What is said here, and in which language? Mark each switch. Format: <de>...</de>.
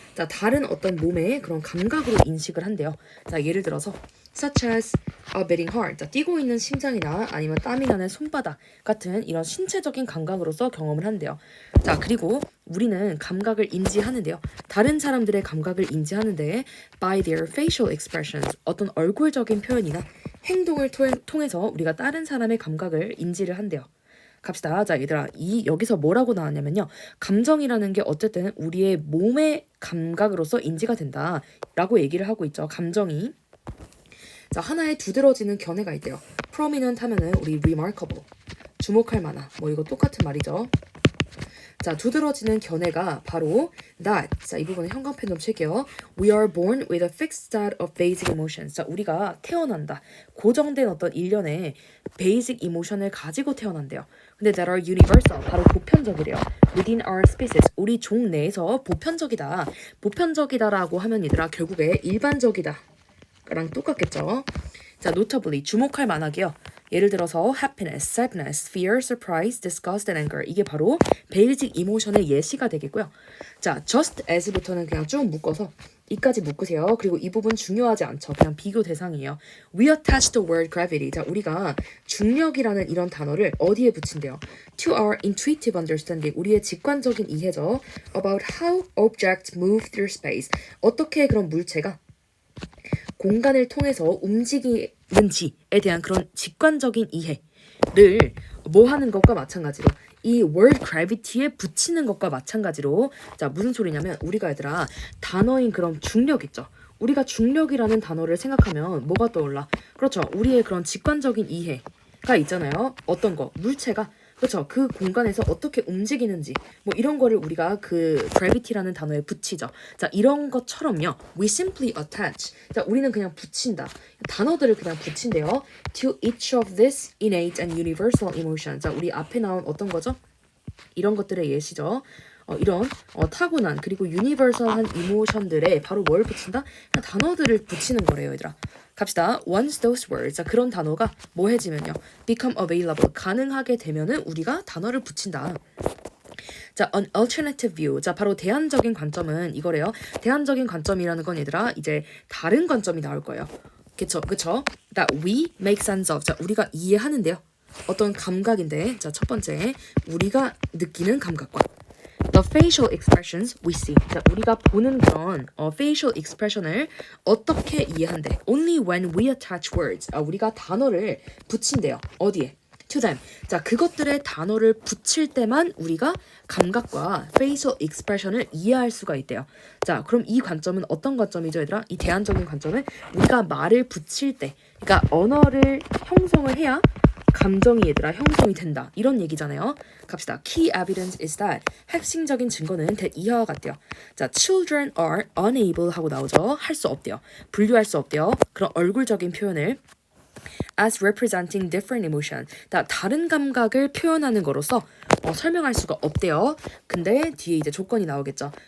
<ko>자, 다른 어떤 몸의 그런 감각으로 인식을 한대요. 자, 예를 들어서</ko> <en>such as a beating heart.</en> <ko>자, 뛰고 있는 심장이나 아니면 땀이 나는 손바닥 같은 이런 신체적인 감각으로서 경험을 한대요. 자, 그리고 우리는 감각을 인지하는데요. 다른 사람들의 감각을 인지하는데</ko> <en>by their facial expressions.</en> <ko>어떤 얼굴적인 표현이나 행동을 통해서 우리가 다른 사람의 감각을 인지를 한대요. 갑시다. 자, 얘들아, 여기서 뭐라고 나왔냐면요. 감정이라는 게 어쨌든 우리의 몸의 감각으로서 인지가 된다라고 얘기를 하고 있죠. 감정이. 자, 하나의 두드러지는 견해가 있대요. prominent 하면은 우리 remarkable, 주목할 만한, 뭐 이거 똑같은 말이죠. 자, 두드러지는 견해가 바로 that. 자, 이 부분은 형광펜 좀 칠게요.</ko> <en>We are born with a fixed set of basic emotions.</en> <ko>자, 우리가 태어난다. 고정된 어떤 일련의 basic emotion을 가지고 태어난대요.</ko> <en>근데 that are universal.</en> <ko>바로 보편적이래요.</ko> <en>Within our species.</en> <ko>우리 종 내에서 보편적이다. 보편적이다라고 하면 얘들아 결국에 일반적이다 랑 똑같겠죠. 자, notably 주목할 만하게요. 예를 들어서</ko> <en>happiness, sadness, fear, surprise, disgust, and anger.</en> <ko>이게 바로 베이직 이모션의 예시가 되겠고요. 자, just as부터는 그냥 쭉 묶어서 이까지 묶으세요. 그리고 이 부분 중요하지 않죠. 그냥 비교 대상이에요.</ko> <en>We attach the word gravity.</en> <ko>자, 우리가 중력이라는 이런 단어를 어디에 붙인대요?</ko> <en>To our intuitive understanding.</en> <ko>우리의 직관적인 이해죠.</ko> <en>About how objects move through space.</en> <ko>어떻게 그런 물체가 공간을 통해서 움직이는지에 대한 그런 직관적인 이해를 뭐 하는 것과 마찬가지로 이 word gravity에 붙이는 것과 마찬가지로 자, 무슨 소리냐면 우리가 얘들아 단어인 그런 중력 있죠. 우리가 중력이라는 단어를 생각하면 뭐가 떠올라? 그렇죠. 우리의 그런 직관적인 이해가 있잖아요. 어떤 거? 물체가 그렇죠. 그 공간에서 어떻게 움직이는지 뭐 이런 거를 우리가 그 gravity라는 단어에 붙이죠. 자, 이런 것처럼요.</ko> <en>We simply attach.</en> <ko>자, 우리는 그냥 붙인다. 단어들을 그냥 붙인대요.</ko> <en>To each of these innate and universal emotions.</en> <ko>자, 우리 앞에 나온 어떤 거죠? 이런 것들의 예시죠. 이런 타고난 그리고 유니버설한 이모션들에 바로 뭘 붙인다? 그냥 단어들을 붙이는 거래요, 얘들아. 갑시다.</ko> <en>Once those words,</en> <ko>자, 그런 단어가 뭐 해지면요?</ko> <en>become available,</en> <ko>가능하게 되면은 우리가 단어를 붙인다.</ko> <en>자, an alternative view.</en> <ko>자, 바로 대안적인 관점은 이거래요. 대안적인 관점이라는 건 얘들아, 이제 다른 관점이 나올 거예요. 그쵸?</ko> <en>That we make sense of. 자,</en> <ko>우리가 이해하는데요. 어떤 감각인데, 자, 첫 번째, 우리가 느끼는 감각과</ko> <en>the facial expressions we see.</en> <ko>자, 우리가 보는 그런 facial expression을 어떻게 이해한대?</ko> <en>Only when we attach words.</en> <ko>우리가 단어를 붙인대요. 어디에?</ko> <en>To them.</en> <ko>자, 그것들의 단어를 붙일 때만 우리가 감각과 facial expression을 이해할 수가 있대요. 자, 그럼 이 관점은 어떤 관점이죠, 얘들아? 이 대안적인 관점은 우리가 말을 붙일 때, 그러니까 언어를 형성을 해야 감정이 얘들아 형성이 된다. 이런 얘기잖아요. 갑시다.</ko> <en>Key evidence is that.</en> <ko>핵심적인 증거는 이하와 같대요. 자,</ko> <en>children are unable</en> <ko>하고 나오죠. 할 수 없대요. 분류할 수 없대요. 그런 얼굴적인 표현을</ko> <en>as representing different emotion.</en> <ko>다른 감각을 표현하는 거로서 설명할 수가 없대요. 근데 뒤에 이제 조건이 나오겠죠.</ko>